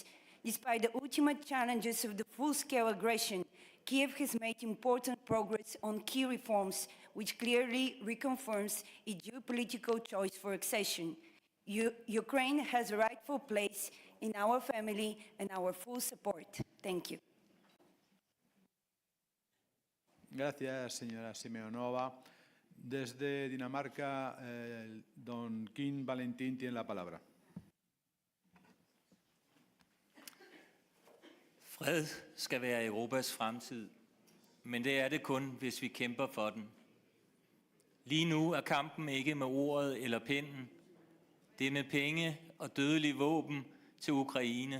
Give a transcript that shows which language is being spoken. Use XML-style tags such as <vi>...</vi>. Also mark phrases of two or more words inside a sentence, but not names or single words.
<en>Despite the ultimate challenges of the full-scale aggression, Kiev has made important progress on key reforms, which clearly reconfirms its geopolitical choice for accession. Ukraine has a rightful place in our family and our full support. Thank you.</en> <es>Gracias, señora Simeonova. Desde Dinamarca, don Kim Valentin tiene la palabra.</es> <da>Fred skal være Europas fremtid, men det er det kun, hvis vi kæmper for den. Lige nu er kampen ikke med ordet eller pinden. Det er med penge og dødelige våben til Ukraine.</da>